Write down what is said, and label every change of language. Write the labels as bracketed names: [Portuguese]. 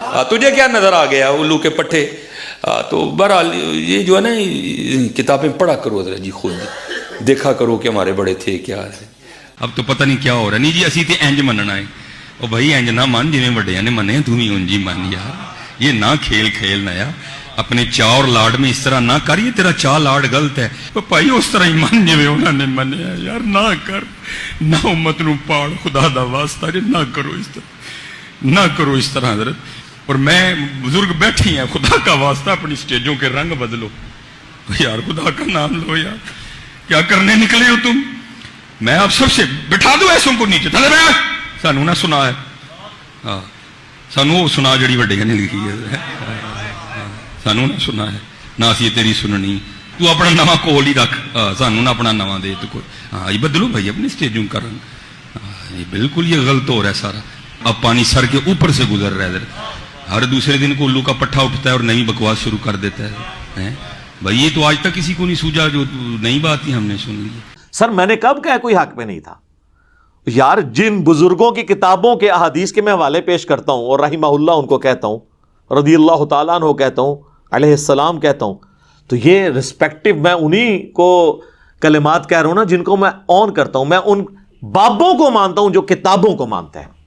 [Urdu] تجھے کیا نظر آ گیا الو کے پٹھے؟ تو بہرحال یہ جو ہے نا کتابیں پڑھا کرو حضرت جی، خود دیکھا کرو کہ ہمارے بڑے تھے کیا ہے. اب تو پتہ نہیں کیا ہو رہا. [Punjabi] نہیں جی اسی تے انج مننا ہے. او بھائی انج نہ من جویں وڈیاں نے منے، تو بھی انج ہی من یار. [Urdu] یہ نہ کھیل نہ یار، اپنے چاء اور لاڈ میں اس طرح نہ کر. یہ تیرا چاء لاڈ غلط ہے. [Punjabi] او بھائی اس طرح ہی من جویں انہوں نے منیا یار. نہ کر، نہ امت نو پاڑ، خدا دا واسطہ [Urdu] نہ کرو اس طرح، [Punjabi] نہ کرو اس طرح حضرت. [Urdu] اور میں بزرگ بیٹھی ہیں، خدا کا واسطہ اپنی سٹیجوں کے رنگ بدلو یار، خدا کا نام لو یار. کیا کرنے نکلے ہو تم؟ میں آپ سب سے بٹھا دوں ایسوں کو نیچے، [Punjabi] تھلے بیٹھ. سانو نہ سنا ہے، ہاں سانو وہ سنا جڑی وڈیاں نے لکھی ہے. سانو نہ سنا ہے، نہ اسی تیری سننی. تو اپنا نواں کول ہی رکھ، سانو نہ اپنا نواں دے تو کوئی. [Urdu] ہاں یہ بدلو بھائی اپنی سٹیجوں کا رنگ. یہ بالکل یہ غلط ہو رہا ہے سارا. اب پانی سر کے اوپر سے گزر رہا ہے. ہر دوسرے دن کو الو کا پٹھا اٹھتا ہے اور نئی بکواس شروع کر دیتا ہے. بھائی یہ تو آج تک کسی کو نہیں سوجا، جو نئی بات ہی ہم نے سن لی. سر میں نے کب کہا کوئی حق پہ نہیں تھا یار؟ جن بزرگوں کی کتابوں کے احادیث کے میں حوالے پیش کرتا ہوں اور رحمہ اللہ ان کو کہتا ہوں، رضی اللہ تعالیٰ عنہ کہتا ہوں، علیہ السلام کہتا ہوں، تو یہ رسپیکٹو میں انہی کو کلمات کہہ رہا ہوں نا جن کو میں آن کرتا ہوں. میں ان بابوں کو مانتا ہوں جو کتابوں کو مانتا ہے.